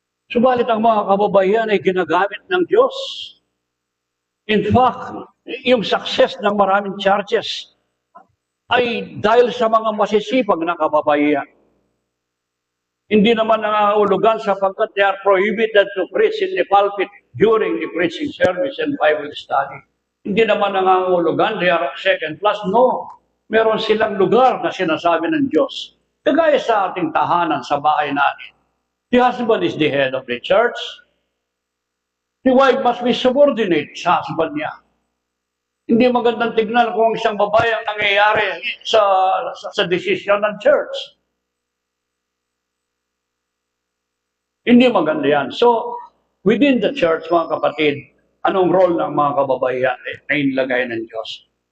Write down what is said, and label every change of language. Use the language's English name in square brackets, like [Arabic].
[Filipino] Subalit ang mga kababayan ay ginagamit ng Diyos. In fact, yung success ng maraming churches ay dahil sa mga masisipag na kababayan. Hindi naman nangangahulugan sapagkat [English] they are prohibited to preach in the pulpit during the preaching service and Bible study. [Filipino] Hindi naman nangangahulugan [English] they are second class. [Filipino] No, meron silang lugar na sinasabi ng Diyos. Kagaya sa ating tahanan, sa bahay natin. [English] The husband is the head of the church. The wife must be subordinate sa husband niya. [Filipino] Hindi magandang tignan kung isang babae ang nangyayari sa desisyon ng church. Hindi maganda yan. So, within the church, mga kapatid, anong role ng mga kababaihan na inilagay ng Diyos?